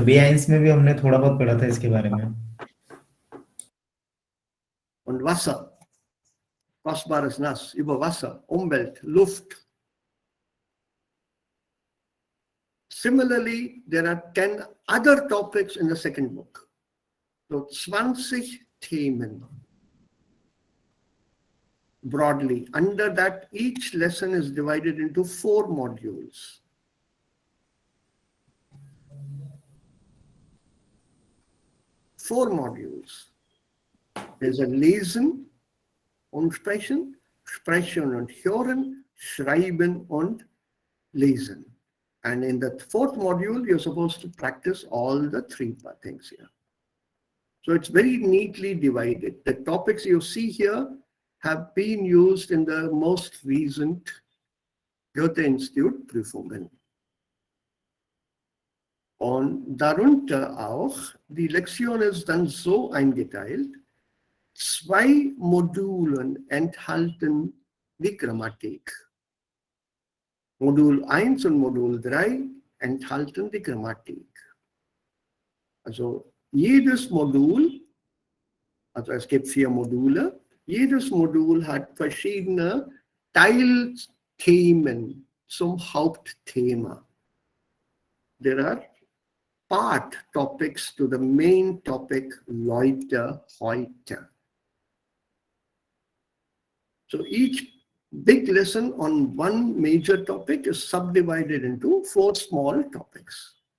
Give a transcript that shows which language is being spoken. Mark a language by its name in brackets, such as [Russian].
[Hindi] B1 में भी हमने थोड़ा बहुत पढ़ा था इसके बारे में. [German] Und Wasser, kostbares Nass, über Wasser, Umwelt, Luft. [English] Similarly, there are 10 other topics in the second book. [German] So 20 Themen. [English] Broadly, under that, each lesson is divided into 4 modules. Four modules. There's a Lesen und Sprechen, Sprechen und Hören, Schreiben und Lesen. And in the 4th module, you're supposed to practice all the 3 things here. So it's very neatly divided. The topics you see here have been used in the most recent Goethe Institute Prüfungen. [German] Und darunter auch, die Lektion ist dann so eingeteilt, 2 Modulen enthalten die Grammatik. Modul 1 und Modul 3 enthalten die Grammatik. Also jedes Modul, also es gibt 4 Module, jedes Modul hat verschiedene Teilthemen zum Hauptthema. [English] There are part topics to the main topic, [German] Leute, heute. [English] So each big lesson on one major topic is subdivided into 4 small topics.